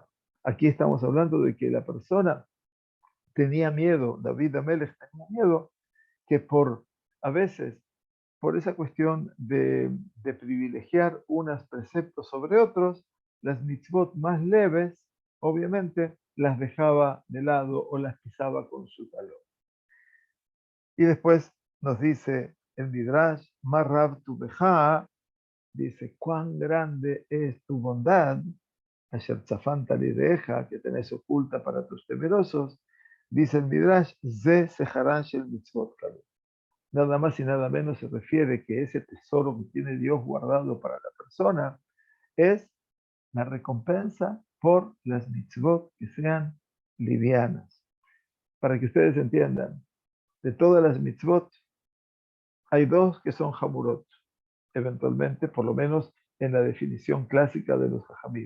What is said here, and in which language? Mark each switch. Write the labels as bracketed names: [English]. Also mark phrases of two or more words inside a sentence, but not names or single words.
[Spanish] Aquí estamos hablando de que la persona tenía miedo, David Amelech tenía miedo, que por a veces por esa cuestión de privilegiar unos preceptos sobre otros, las mitzvot más leves, obviamente, las dejaba de lado o las pisaba con su talón. Y después nos dice el Midrash, [Hebrew] מה רב טובך, [Spanish] dice, cuán grande es tu bondad, [Hebrew] אשר צפנת ליראיך, [Spanish] que tenés oculta para tus temerosos, dice el Midrash, [Hebrew] זה שכרן של מצוות קלות. [Spanish] Nada más y nada menos se refiere que ese tesoro que tiene Dios guardado para la persona es la recompensa por las mitzvot que sean livianas. Para que ustedes entiendan, de todas las mitzvot, hay dos que son hamurot, eventualmente, por lo menos en la definición clásica de los hajamim.